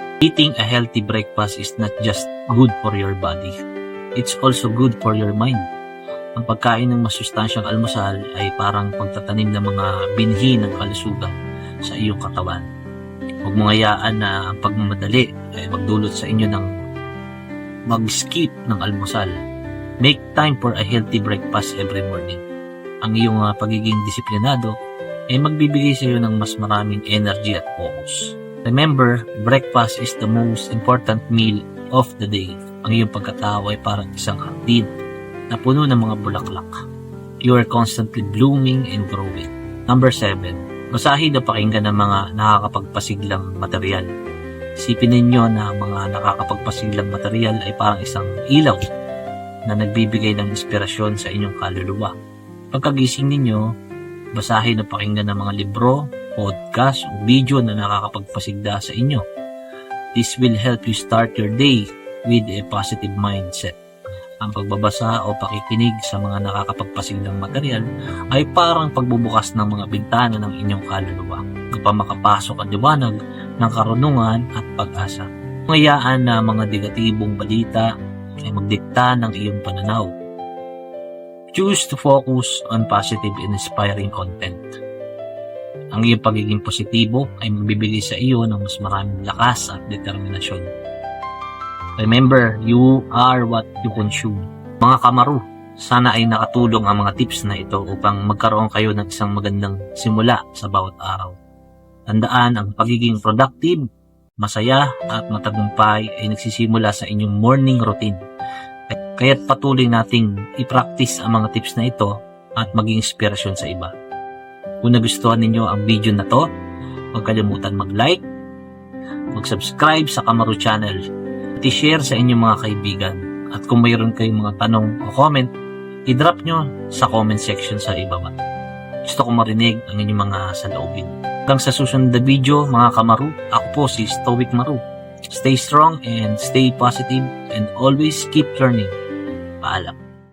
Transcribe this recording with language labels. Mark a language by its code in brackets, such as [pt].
[en] Eating a healthy breakfast is not just good for your body. It's also good for your mind. [tl] Ang pagkain ng masustansyang almusal ay parang pagtatanim ng mga binhi ng kalusugan sa iyong katawan. Huwag mong hayaan na ang pagmamadali ay magdulot sa inyo ng mag-skip ng almusal. [en] Make time for a healthy breakfast every morning. [tl] Ang iyong pagiging disiplinado ay magbibigay sa iyo ng mas maraming energy at focus. [en] Remember, breakfast is the most important meal of the day. [tl] Ang iyong pagkatao ay parang isang hardin na puno ng mga bulaklak. [en] You are constantly blooming and growing. Number 7, [tl] basahin na pakinggan ng mga nakakapagpasiglang material. Isipin ninyo na ang mga nakakapagpasiglang material ay parang isang ilaw na nagbibigay ng inspirasyon sa inyong kaluluwa. Pagkagising ninyo, basahin na pakinggan ng mga libro, podcast o video na nakakapagpasigla sa inyo. [en] This will help you start your day with a positive mindset. [tl] Ang pagbabasa o pakikinig sa mga nakakapagpasiglang material ay parang pagbubukas ng mga bintana ng inyong kaluluwa upang makapasok ang liwanag ng karunungan at pag-asa. Ngayaan na mga negatibong balita ay magdikta ng iyong pananaw. [en] Choose to focus on positive and inspiring content. [tl] Ang iyong pagiging positibo ay magbibigay sa iyo ng mas maraming lakas at determinasyon. [en] Remember, you are what you consume. [tl] Mga kamaru, sana ay nakatulong ang mga tips na ito upang magkaroon kayo ng isang magandang simula sa bawat araw. Tandaan, ang pagiging productive, masaya at matagumpay ay nagsisimula sa inyong morning routine. Kaya't patuloy nating i-practice ang mga tips na ito at maging inspirasyon sa iba. Kung nagustuhan ninyo ang video na to, huwag kalimutan mag-like, mag-subscribe sa Kamaru Channel, at i-share sa inyong mga kaibigan. At kung mayroon kayong mga tanong o comment, i-drop nyo sa comment section sa ibaba. Gusto kong marinig ang inyong mga saloobin. Hanggang sa susunod na video, mga Kamaru, ako po si Stoic Maru. [en] Stay strong and stay positive and always keep learning. Paalam.